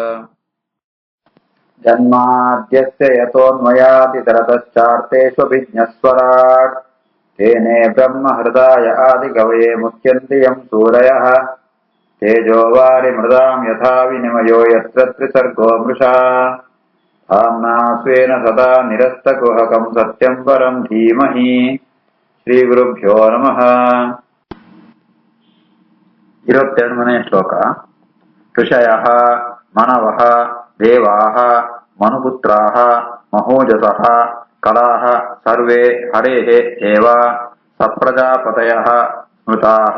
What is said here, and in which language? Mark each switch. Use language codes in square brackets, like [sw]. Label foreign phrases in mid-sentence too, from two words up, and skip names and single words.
[sa] जन्माद्यस्य यतोऽन्वयातितरतश्चार्तेष्वभिज्ञस्वराट् तेने ब्रह्महृदाय आदिकवये मुह्यन्ति यम् सूरयः। तेजो वारिमृदाम् यथा विनिमयो यत्र त्रिसर्गो मृषा धाम्ना स्वेन सदा निरस्तकुहकम् सत्यम् परम् धीमहि। श्रीगुरुभ्यो नमः। 22ನೇ ಶ್ಲೋಕ. ಋಷಯಃ ಮನವಃ ದೇವಾಃ ಮನುಪುತ್ರಾಃ ಮಹೋಜಸಃ ಕಲಾಃ ಸರ್ವೇ ಹರೇಃ ಏವ ಸಪ್ರಜಾಪತಯಃ ಸ್ಮೃತಾಃ.